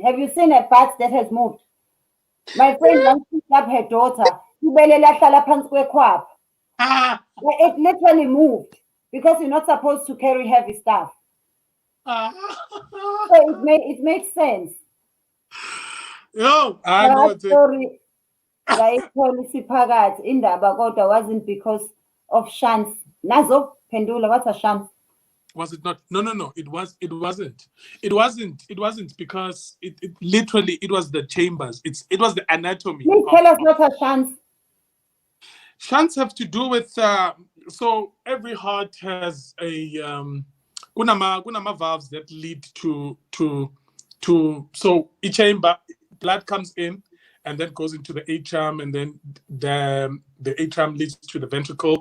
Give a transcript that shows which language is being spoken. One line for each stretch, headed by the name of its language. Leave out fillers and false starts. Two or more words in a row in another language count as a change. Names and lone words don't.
English: Have you seen a butt that has moved? My friend once picked up her daughter. It literally moved because you're not supposed to carry heavy stuff. So it makes sense. No, I know That story
Zulu: phakathi indaba kodwa
English: wasn't because of shunts. Nazo pendula, what's a shunt? Was it not? No. It wasn't. It wasn't because it literally it was the chambers. It was the anatomy. Please tell us what are shunts. Shunts have to do with so every heart has a kunama valves that lead to so each chamber blood comes in and then goes into the atrium, and then the atrium leads to the ventricle.